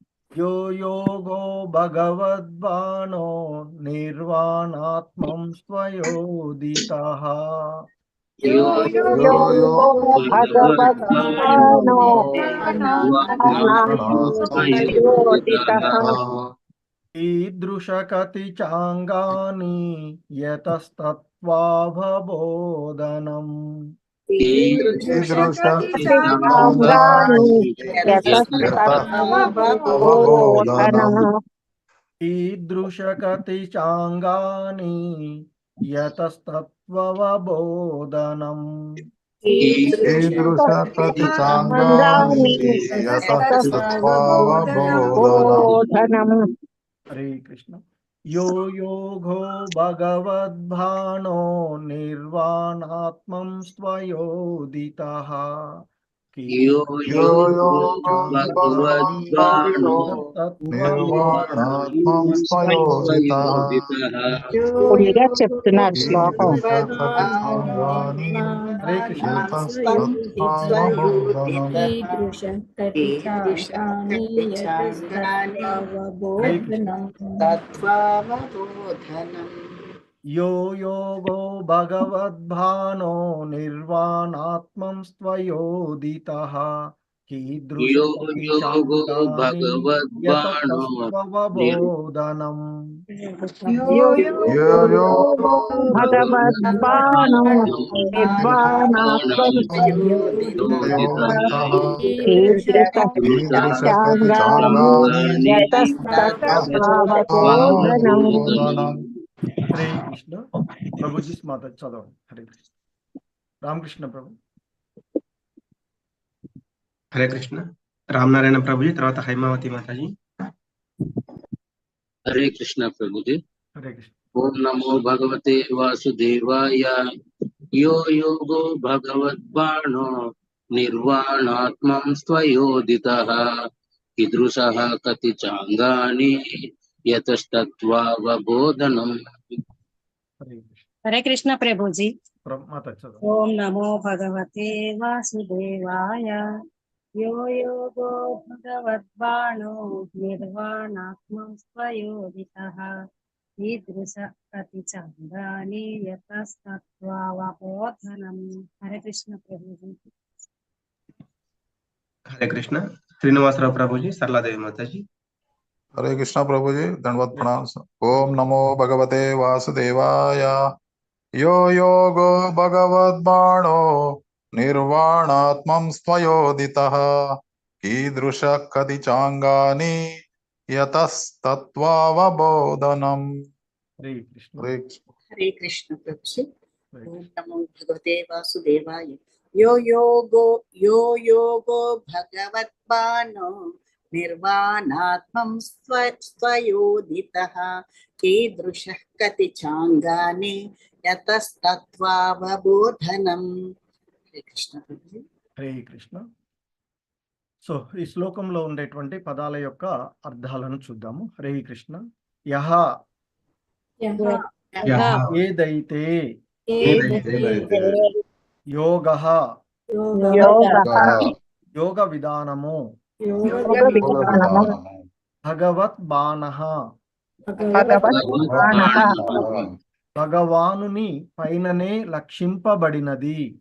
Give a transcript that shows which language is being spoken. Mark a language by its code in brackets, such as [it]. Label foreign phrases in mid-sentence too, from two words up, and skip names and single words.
[sa] యో యోగో భగవద్బాణో నిర్వాణాత్మం స్వయోదితః यो यो यो भगवद्बाणो निर्वाणात्मयोदितः ఈదృశకతి చాంగాని యతస్తత్వావబోధనం ఈదృశకతి చాంగాని యతస్తత్వవబోధనం హరే కృష్ణ యో యోగో భగవద్భానో నిర్వాణాత్మం స్వయోదితః यो भगवद्बाणो निर्वाणात्मं स्वयोदितः [te] పులిగా చెప్తున్నారు శ్లోకం. [sa] హరే కృష్ణ యో యోగో భగవద్భానో నిర్వాణాత్మం స్వయోదితః यो योगो भगवद्बाणो కీదృశవబోధనం భగవద్బాణో నిర్వాణాత్మం [te] హరే కృష్ణ ప్రభుజీ మాత చదవండి. హరే కృష్ణ రామకృష్ణ ప్రభు. హరే కృష్ణ రామనారాయణ ప్రభుజీ, తర్వాత హైమావతి మాతాజీ. हरे कृष्ण प्रभु जी. హరే కృష్ణ. [sa] ओम नमो भगवते वासुदेवाय. यो योगो भगवद्बाणो निर्वाणात्मं स्वयोदितः कीदृशः कति चांगानि यतस्तत्त्वावबोधनम्. [te] హరే కృష్ణ హరే కృష్ణ ప్రభుజీ. మాత చదవండి. [sa] ఓం నమో భగవతే వాసుదేవాయ. యో యోగో భగవద్బాణో నిర్వాణాత్మం స్వయోదితః ఈదృశ కతి చందాని యతస్తత్వావబోధనం. [te] హరే కృష్ణ ప్రభుజీ. హరే కృష్ణ శ్రీనివాసరావు ప్రభుజీ, సరళాదేవి మాతాజీ. हरे कृष्णा प्रभु जी, दंडवत प्रणाम। [sa] ओम नमो भगवते वासुदेवाय। यो योगो भगवद्बाणो निर्वाणात्मं स्वयोदितः कीदृश कति चांगानि यतस्तत्त्वावबोधनम्। [te] హరే కృష్ణ हरे कृष्ण। हरे कृष्ण प्रभु जी। హరే [sa] ओम [te] కృష్ణ. [sa] नमो भगवते वासुदेवाय। यो योगो भगवद्बाणो निर्वाणात्मं स्वयोदितः कीदृशः कति चांगानि यतस्तत्त्वावबोधनम्। [te] हरे कृष्ण प्रभु जी। హరే కృష్ణ. సో ఈ శ్లోకంలో ఉండేటువంటి పదాల యొక్క అర్థాలను చూద్దాము. హరే కృష్ణ. యహ ఏదైతే యోగః యోగ విధానము భగవద్బాణః భగవానుని పైననే లక్షింపబడినది.